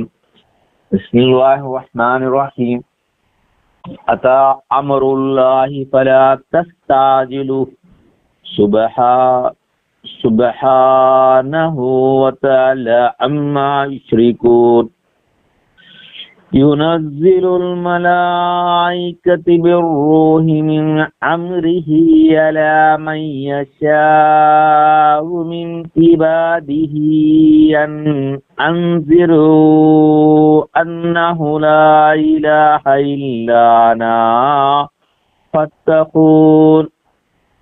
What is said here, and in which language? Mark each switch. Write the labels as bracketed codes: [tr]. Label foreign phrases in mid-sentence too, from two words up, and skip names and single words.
[ar] بسم الله الرحمن الرحيم أتى أمر الله فلا تستعجلوه. سبحانه وتعالى عما يشركون. ينزل الملائكة بالروح من أمره على من يشاء من عباده أن أنذروا أنه لا إله إلا أنا فاتقون.